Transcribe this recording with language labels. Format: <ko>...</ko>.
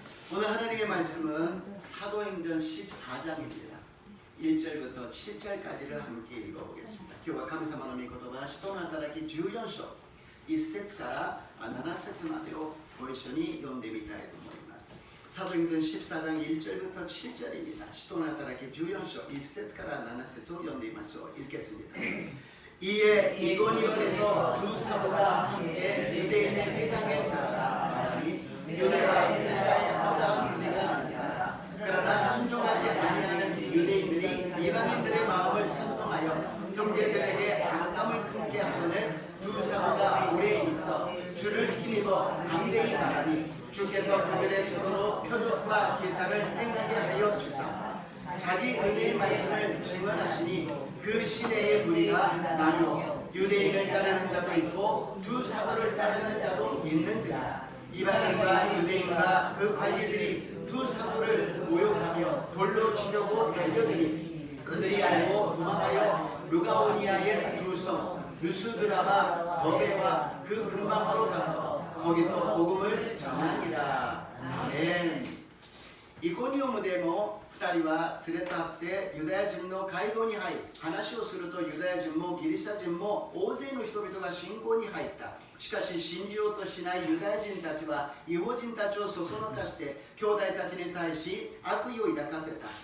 <ko>오늘 하나님의 말씀은 사도행전 14장입니다. 1절부터 7절까지를 함께 읽어보겠습니다.</ko> <ja>今日は神様の御言葉、使徒の働き14章1節から7節までをご一緒に読んでみたいと思います。</ja> <ko>사도행전 14장 1절부터 7절입니다.</ko> <ja>使徒の働き14章1節から7節を読んでみましょう。</ja> <ko>읽겠습니다. 이에 이고니온에서 두 사도가 함께 유대인의 회당에 들어가 말하니 유대가 유다에 허다한 은혜가 아니라 그러나 순종하지 아니하는 유대인들이 이방인들의 마음을 선동하여 형제들에게 악감을 품게 하거늘 두 사도가 오래 있어 주를 힘입어 담대히 말하니 주께서 그들의 손으로 표적과 기사를 행하게 하여 주사 자기 은혜의 말씀을 증언하시니 그 시대의 무리가 나누어 유대인을 따르는 자도 있고 두 사도를 따르는 자도 있는지라. 이방인과 유대인과 그 관리들이 두 사도를 모욕하며 돌로 치려고 달려드니 그들이 알고 도망하여 루가오니아의 두 성 루스드라와 더베와 그 근방으로 가서 거기서 복음을 전하니라. 아멘.</ko> <ja>イコニオムでも2人は連れ立ってユダヤ人の街道に入り、話をするとユダヤ人もギリシャ人も大勢の人々が信仰に入った。しかし信じようとしないユダヤ人たちは異邦人たちをそそのかして兄弟たちに対し悪意を抱かせた。</ja>